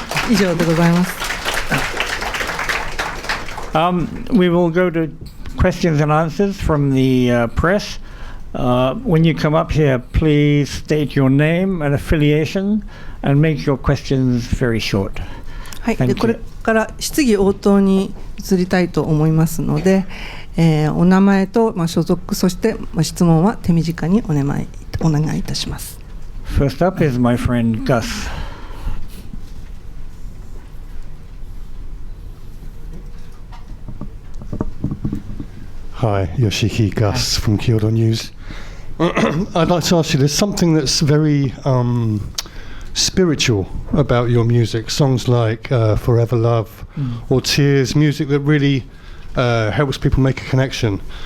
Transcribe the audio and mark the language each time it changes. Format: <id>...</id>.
<ja>以上でございます。</ja> <en>We will go to questions and answers from the press. When you come up here, please state your name and affiliation and make your questions very short.</en> <ja>はい、</ja> <en>Thank</en> <ja>で</ja> <en>you.</en> <ja>これから質疑応答に移りたいと思いますので、お名前と、所属、そして、質問は手短にお願いいたします。</ja> <en>First up is my friend Gus. Hi, Yoshiki, Gus from Kyoto News. I'd like to ask you, there's something that's very spiritual about your music, songs like Forever Love or Tears, music that really helps people make a connection.</en>